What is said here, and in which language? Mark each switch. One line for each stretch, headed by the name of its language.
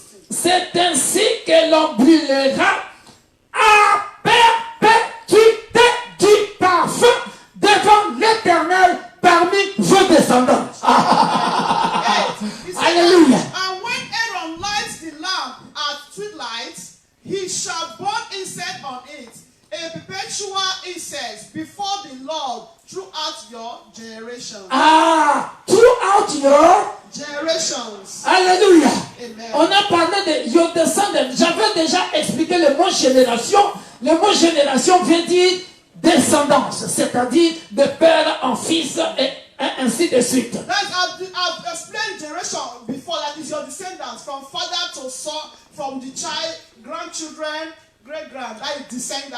French: C'est ainsi que l'on brûlera à perpétuité du parfum devant l'Éternel parmi vos descendants.
English: He said,
French: Alléluia.
English: and when Aaron lights the lamp at twilight, he shall burn incense on it, a perpetual incense before the Lord throughout your generations. Throughout your Generations.
French: Alléluia.
English: Amen.
French: On a parlé de
English: your descendants.
French: J'avais déjà expliqué le mot génération. Le mot génération vient dire descendance, c'est-à-dire de père en fils et ainsi de suite.
English: I've explained generation before, that is your descendants, from father to son, from the child, grandchildren, great-grand, that is descendants.